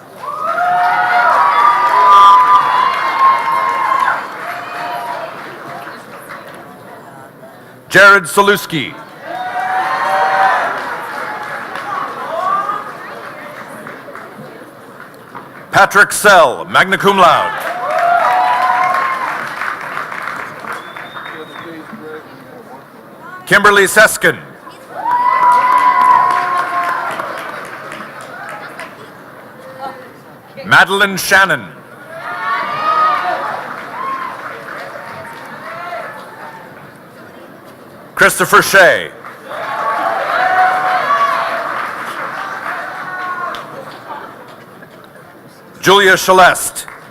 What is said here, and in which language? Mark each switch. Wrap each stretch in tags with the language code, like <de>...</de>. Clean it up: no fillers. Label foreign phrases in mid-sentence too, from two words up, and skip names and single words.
<en>Jared Saluski. Patrick Sell,</en> <la>magna cum laude.</la> <en>Kimberly Seskin. Madeline Shannon. Christopher Shea. Julia Celeste.</en>